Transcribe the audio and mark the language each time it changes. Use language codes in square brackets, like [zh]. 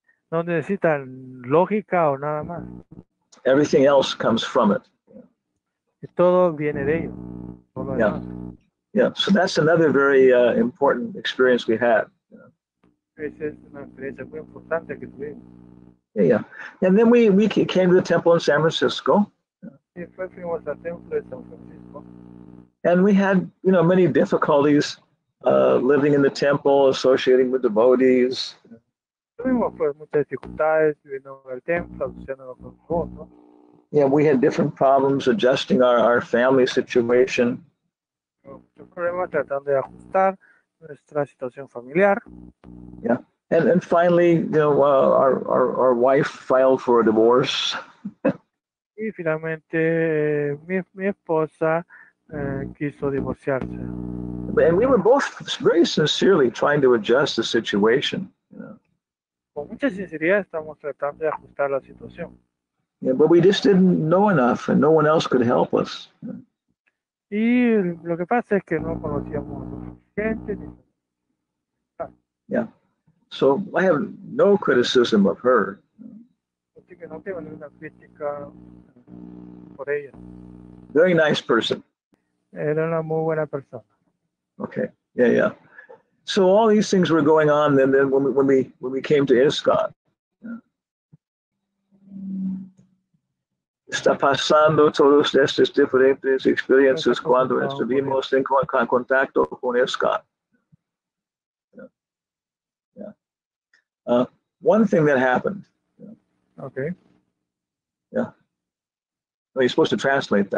[es] No necesita lógica o nada más. [en] Everything else comes from it. [es] Y todo viene de ello. [en] Yeah. Yeah. So that's another very important experience we had. [es] Esa es una experiencia muy importante que tuvimos. [en] Yeah. And then we came to the temple in San Francisco. [es] Y después fuimos al templo de San Francisco. [en] And we had, many difficulties living in the temple, associating with devotees. [es] Tuvimos pues muchas dificultades viviendo en el templo, asociándonos con nosotros. [en] Yeah, we had different problems adjusting our family situation. [es] Muchos problemas tratando de ajustar nuestra situación familiar. [en] Yeah. And finally, our wife filed for a divorce. [es] Y finalmente mi esposa quiso divorciarse. [en] And we were both very sincerely trying to adjust the situation. [es] Con mucha sinceridad estamos tratando de ajustar la situación. [en] Yeah, but we just didn't know enough, and no one else could help us. [es] Y lo que pasa es que no conocíamos lo suficiente. [en] Yeah. So I have no criticism of her. [es] Así que no tengo ninguna crítica por ella. [en] Very nice person. [es] Era una muy buena persona. [en] Okay. Yeah. So all these things were going on. Then when we came to ISKCON, [es] está pasando todas estas diferentes experiencias cuando estuvimos en contacto con ISKCON. [en] Yeah. One thing that happened. Okay. Yeah. No, you're supposed to translate that.